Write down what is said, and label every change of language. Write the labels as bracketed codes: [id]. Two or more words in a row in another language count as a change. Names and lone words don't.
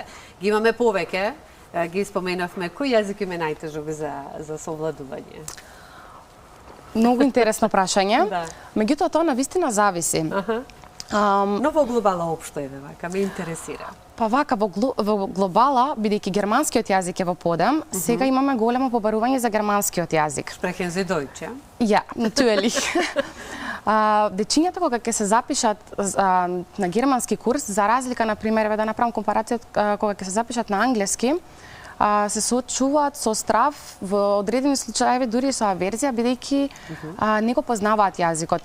[mk] Ги имаме повеќе, ги споменавме, кој јазик им е најтежок за совладување? Многу интересно прашање. Меѓутоа, тоа навистина зависи. Но во глобала општо е, вака, ме интересира. Па вака, во глобала, бидејќи германскиот јазик е во подем, сега имаме големо побарување за германскиот јазик. [de] Sprechen Sie Deutsch, ja? Ja, natürlich. [mk] Дечињата кога ќе се запишат на германски курс, за разлика, например, да направам компарација кога ќе се запишат на англиски, се соочуваат со страв во одредени случаи, дури со аверзија, бидејќи не го познаваат јазикот.